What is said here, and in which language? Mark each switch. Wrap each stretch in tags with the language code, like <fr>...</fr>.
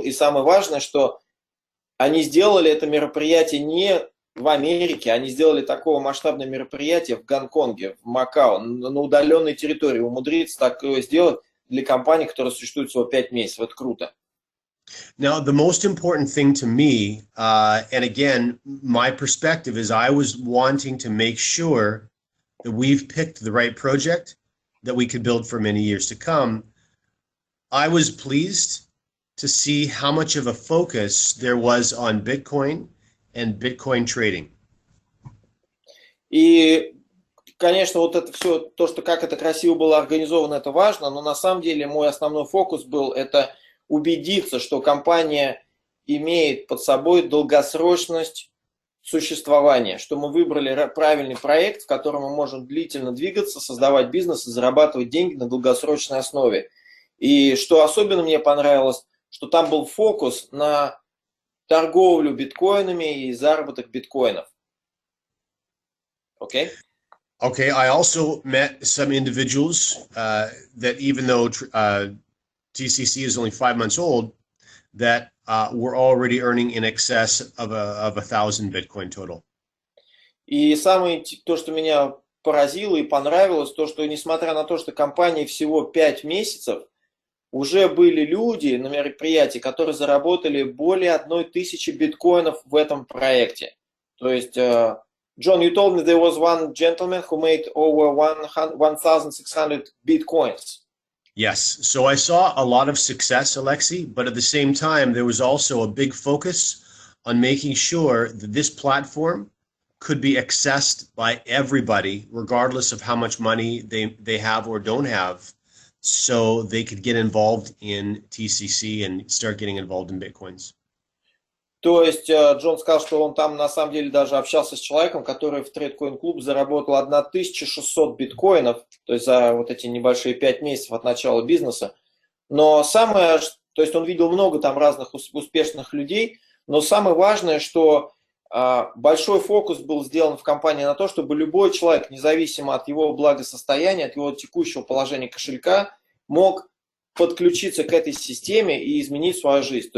<ru>И самое важное, что они сделали это мероприятие не в Америке, они сделали такого масштабное мероприятие в Гонконге, в Макао, на удаленной территории. Умудриться такое сделать для компании, которая существует всего 5 месяцев. Это круто.</ru> <en>Now, the most important thing to me, and again, my perspective is I was wanting to make sure that we've picked the right project that we could build for many years to come. I was pleased to see how much of a focus there was on Bitcoin and Bitcoin trading.</en> <ru>И, конечно, вот это все, то, что как это красиво было организовано, это важно, но на самом деле мой основной фокус был это убедиться, что компания имеет под собой долгосрочность существования, что мы выбрали правильный проект, в котором мы можем длительно двигаться, создавать бизнес и зарабатывать деньги на долгосрочной основе. И что особенно мне понравилось, что там был фокус на торговлю биткоинами и заработок биткоинов. Окей?</ru> <en>Okay, I also met some individuals that even though TCC is only 5 months old, that were already earning in excess of 1,000 Bitcoin total.</en> <ru>И самое то, что меня поразило и понравилось, то, что несмотря на то, что компании всего 5 месяцев, уже были люди на мероприятии, которые заработали более 1000 биткоинов в этом проекте. То есть,</ru> <en>John, you told me there was one gentleman who made over 1,600 bitcoins. Yes, so I saw a lot of success, Alexei, but at the same time, there was also a big focus on making sure that this platform could be accessed by everybody, regardless of how much money they have or don't have, so they could get involved in TCC and start getting involved in Bitcoins.</en> <ru>То есть Джон сказал, что он там на самом деле даже общался с человеком, который в Trade Coin Club заработал 1600 биткоинов, то есть за вот эти небольшие 5 месяцев от начала бизнеса. Но самое, то есть он видел много там разных успешных людей, но самое важное, что большой фокус был сделан в компании на то, чтобы любой человек, независимо от его благосостояния, от его текущего положения кошелька, мог подключиться к этой системе и изменить свою жизнь.</ru>